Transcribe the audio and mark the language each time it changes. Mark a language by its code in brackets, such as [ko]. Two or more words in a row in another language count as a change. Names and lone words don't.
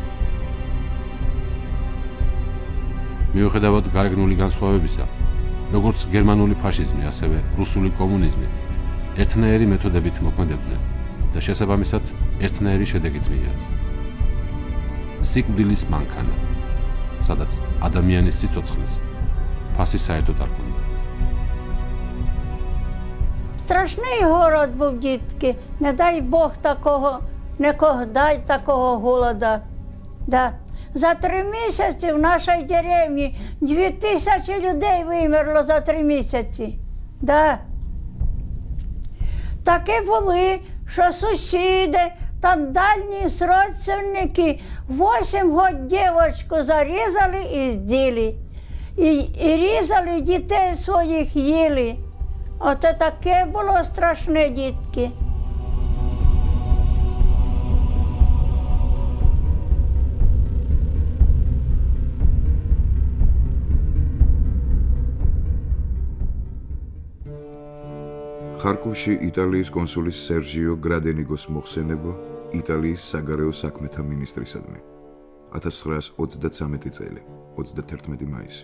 [ka] მიუხედავად გარეგნული განსხვავებისა, როგორც გერმანული ფაშიზმი, ასევე რუსული კომუნიზმი ერთნაირი მეთოდებით მოქმედებდნენ და შესაბამისად ერთნაირი შედეგიც მიიღეს. სიკვდილის მანქანა, სადაც ადამიანის სიცოცხლის ფასი საერთოდ არ ჰქონდა. [uk] Страшний город був, дітки. Не дай Бог такого, нікого дай такого голода. Да. За 3 місяці в нашій деревні 2000 людей вимерло за 3 місяці. Да. Такі були, що сусіди, там дальні родственники 8 год дівочку зарізали і зділи. І різали дітей своїх їли. Оце таке було страшне, дітки. [ka] ხარკოვში იტალიის კონსულის სერჟიო გრადენიგოს მოხსენება იტალიის საგარეო საქმეთა მინისტრისადმი 1933 წელი 31 მაისი.